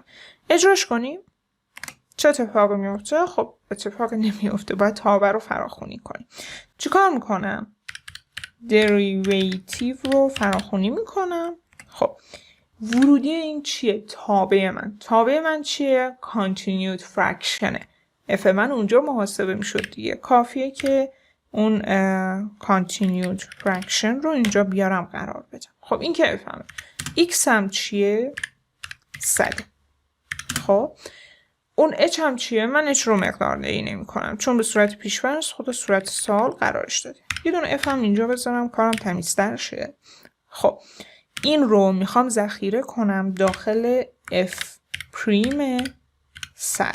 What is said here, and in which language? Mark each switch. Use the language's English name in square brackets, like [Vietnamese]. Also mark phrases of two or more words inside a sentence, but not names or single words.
[Persian] اجراش کنیم. چه اتفاقی میفته؟ خب اتفاقی نمیفته، باید تابع رو فراخونی کنیم. چیکار میکنم؟ دریویتیو رو فراخونی میکنم. خب ورودی این چیه؟ تابع من چیه؟ [English] continued fraction [Persian] ه. f من اونجا محاسبه میشد دیگه، کافیه که اون [English] continued fraction [Persian] رو اینجا بیارم قرار بدم. خب این که بفهمه x هم چیه؟ 100. خب اون h هم چیه؟ من h رو مقداردهی نمی کنم چون به صورت پیش‌فرض خود صورت سوال قرارش داده. یه دونه f هم اینجا بذارم کارم تمیزتر شه. خب این رو میخوام ذخیره کنم داخل f پریم 100.